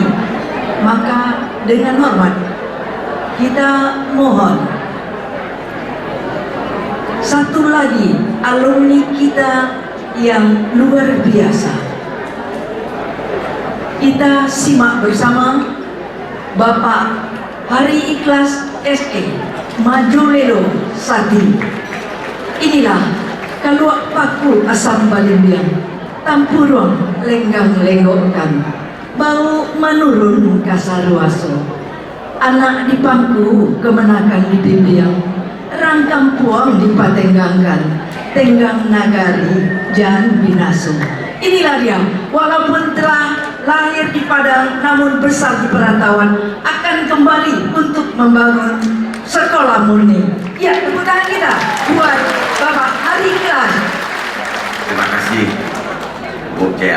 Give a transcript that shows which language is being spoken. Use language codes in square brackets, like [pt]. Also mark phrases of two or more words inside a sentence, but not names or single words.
[id] Maka dengan hormat kita mohon satu lagi alumni kita yang luar biasa. Kita simak bersama Bapak Hari Ikhlas SE Majulelo Sati. [min] Inilah kaluak paku asam balimbiang, tampurong lenggang lenggokkan, bau menurun kasaruaso. Anak di pangku kemenakan di bimbing, rangkam puang dipatenggangkan, tenggang nagari jan binaso. [id] Inilah dia, walaupun telah lahir di Padang namun besar di perantauan, akan kembali untuk membangun sekolah murni. Ya, tepuk tangan kita buat Bapak Hari Ikhlas. Terima kasih Bu Jaya.